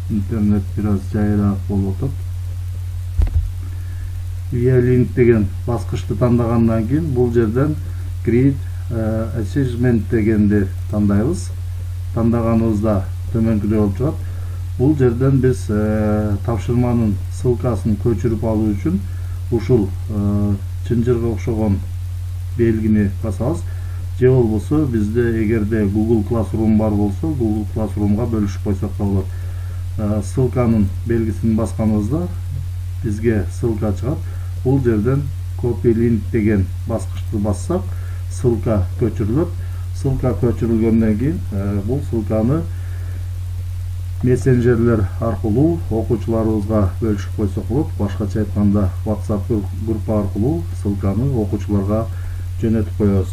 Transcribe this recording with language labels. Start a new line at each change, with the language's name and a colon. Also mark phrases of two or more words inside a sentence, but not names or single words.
Kyrgyz: интернет biraz жайыраак болуп атат.
English: Via link
Kyrgyz: деген баскычты тандагандан кийин бул жерден
English: create attachment
Kyrgyz: дегенди тандайбыз. Тандаганыбызда төмөнкүдөй болуп чыгат. Бул жерден биз тапшырманын ссылкасын көчүрүп алуу үчүн ушул чынжырга окшогон белгини басабыз. Же болбосо бизде эгерде Google Classroom бар болсо, Google Classroom'га бөлүшүп койсок да болот. Ссылканын белгисин басканыбызда бизге ссылка чыгат. Бул жерден
English: copy link
Kyrgyz: деген баскычты бассак, ссылка көчүрүлөт. Ссылка көчүрүлгөндөн кийин бул ссылканы мессенджерлер аркылуу окуучуларыбызга бөлүшүп койсок болот. Башкача айтканда WhatsApp группа аркылуу ссылканы окуучуларга жөнөтүп коебуз.